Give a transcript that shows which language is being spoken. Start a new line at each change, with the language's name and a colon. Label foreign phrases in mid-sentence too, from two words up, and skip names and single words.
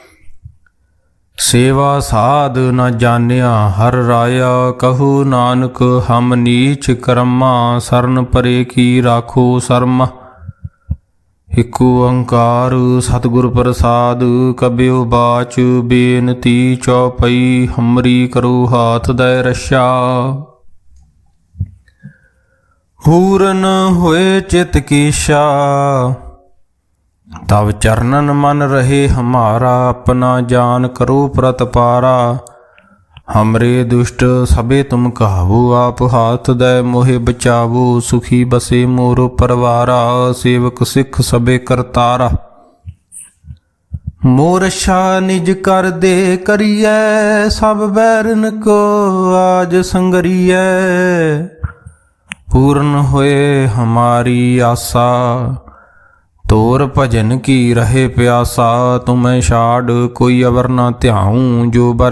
Punjabi: ਸੇਵਾ ਸਾਧ ਨ ਜਾਣਿਆ ਹਰ ਰਾਇਆ ਕਹੂ ਨਾਨਕ ਹਮ ਨੀਚ ਕਰਮਾ ਸਰਨ ਪਰੇ ਕੀ ਰਾਖੋ ਸਰਮ ਇਕ ਓੰਕਾਰ ਸਤਿਗੁਰ ਪ੍ਰਸਾਦ ਕਬਿਓ ਬਾਚ ਬੇਨਤੀ ਚੌਪਈ ਹਮਰੀ ਕਰੋ ਹਾਥ ਦੈ ਰਛਾ ਪੂਰਨ ਹੋਏ ਚਿਤ ਕੀਸ਼ਾ ਤਵ ਚਰਨਨ ਮਨ ਰਹੇ ਹਮਾਰਾ ਆਪਣਾ ਜਾਨ ਕਰੋ ਪ੍ਰਤਪਾਰਾ ਹਮਰੇ ਦੁਸ਼ਟ ਸਬੇ ਤੁਮ ਕਹਾਵੋ ਆਪ ਹਾਥ ਦੇ ਮੋਹੇ ਬਚਾਵੋ ਸੁਖੀ ਬਸੇ ਮੋਰ ਪਰਵਾਰਾ ਸੇਵਕ ਸਿਖ ਸਬੇ ਕਰਤਾਰਾ ਮੋਰ ਰਕਸ਼ਾ ਨਿਜ ਕਰ ਦੇ ਕਰਿਏ ਸਬ ਬੈਰਨ ਕੋ ਆਜ ਸੰਗਰਿਏ ਪੂਰਣ ਹੋਏ ਹਮਾਰੀ ਆਸ਼ਾ ਤੋਰ ਭਜਨ ਕੀ ਰਹੇ ਪਿਆਸਾ ਤੁਮ੍ਹੇਂ ਛਾੜ ਕੋਈ ਅਵਰ ਨ ਧਿਆਊਂ ਜੋ ਬਰ